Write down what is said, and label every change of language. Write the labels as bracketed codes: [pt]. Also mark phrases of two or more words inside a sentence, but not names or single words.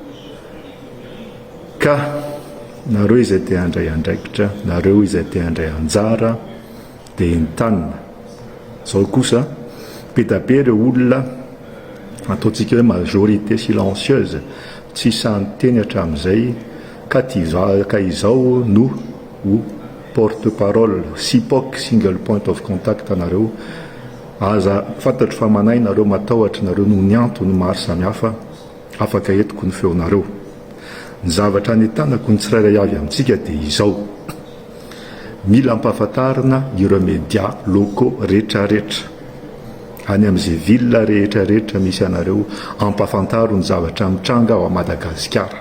[mg] Ka nareo izay te handray andraikitra, nareo izay te handray anjara, dia entanina. Zao kosa be da be ireo olona ataontsika hoe [fr] majorité silencieuse, [mg] tsy sany teny hatramin'izay, ka izao no ho porte-parole, SIPOC, [en] single point of contact nareo. [mg] Aza fantatro fa manay nareo, matahotra nareo noho ny antony maro samihafa, afaka etiko ny feonareo. Ny zavatra netanako ny tsirairay avy amintsika dia izao: mila ampahafantarina ireo [fr] média locaux [mg] rehetrarehetra any amin'izay ville rehetrarehetra misy anareo, ampahafantaro ny zavatra mitranga ao a Madagasikara.